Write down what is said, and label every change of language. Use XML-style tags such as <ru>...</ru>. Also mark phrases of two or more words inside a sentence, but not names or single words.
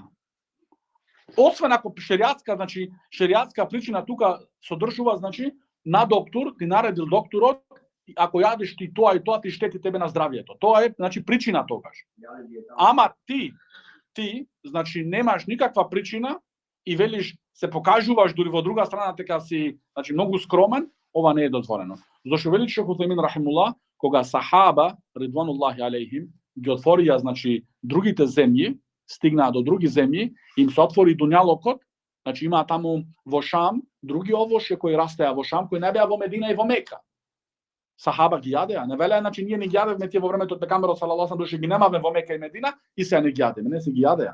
<mk>Освен ако шеријатска причина тука содржува, значи, на доктор, ти наредил докторот, ако јадеш ти тоа и тоа, ти штети тебе на здравјето. Тоа е, значи, причина тогаш. Ама ти, значи, немаш никаква причина и велиш, се покажуваш дури во друга страна, дека си, значи, многу скромен, ова не е дозволено. Зошто вели Шех Утајмин рахимуллах, кога сахаба</mk> <ar>رضوان الله عليهم</ar> <mk>ги отворија, значи, другите земји, стигнаа до други земји, им се отвори дуњалокот, значи има таму во Шам други овошје кои растеа во Шам, кои не беа во Медина и во Мека. Сахаба ги јадеа, не велеа, значи ние не ги јадевме тие во времето од пекамберот</mk> <ar>صلى الله عليه</ar> <mk>души ги немавме во Мека и Медина и се не ги јадеме, не се ги јадеа.</mk>